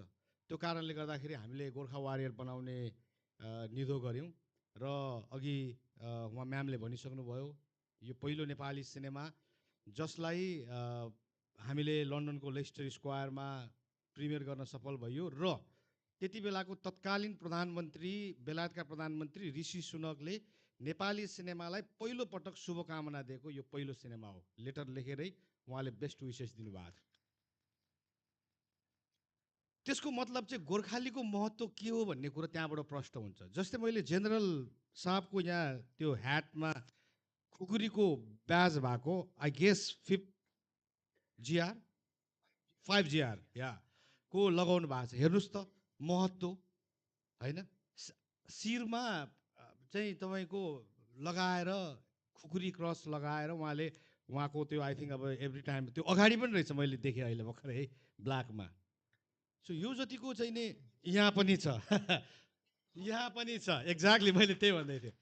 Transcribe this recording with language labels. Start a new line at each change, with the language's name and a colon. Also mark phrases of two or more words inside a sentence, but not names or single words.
Nepali: त्यो कारणले गर्दाखेरि हामीले गोर्खा वारियर बनाउने निधो गऱ्यौँ र अघि उहाँ म्यामले भनिसक्नुभयो यो पहिलो नेपाली सिनेमा जसलाई हामीले लन्डनको लेस्टर स्क्वायरमा प्रिमियर गर्न सफल भयो र त्यति बेलाको तत्कालीन प्रधानमन्त्री बेलायतका प्रधानमन्त्री ऋषि सुनकले नेपाली सिनेमालाई पहिलो पटक शुभकामना दिएको यो पहिलो सिनेमा हो। लेटर लेखेरै उहाँले
English: best wishes
Nepali: दिनुभएको थियो। त्यसको मतलब चाहिँ गोर्खालीको महत्त्व के हो भन्ने कुरा त्यहाँबाट प्रष्ट हुन्छ। जस्तै मैले जेनरल साहबको यहाँ त्यो ह्याटमा खुकुरीको ब्याज भएको,
English: I guess
Nepali: 5 GR 5 GR या को लगाउनु भएको छ। हेर्नुहोस् त महत्त्व, होइन? शिरमा चाहिँ तपाईँको लगाएर खुकुरी क्रस लगाएर उहाँको त्यो
English: I think
Nepali: अब
English: every time
Nepali: त्यो अगाडि पनि रहेछ, मैले देखेँ अहिले भर्खरै है ब्ल्याकमा। सो यो जतिको चाहिँ नि यहाँ पनि छ यहाँ पनि छ, एक्ज्याक्टली मैले त्यही भन्दै थिएँ।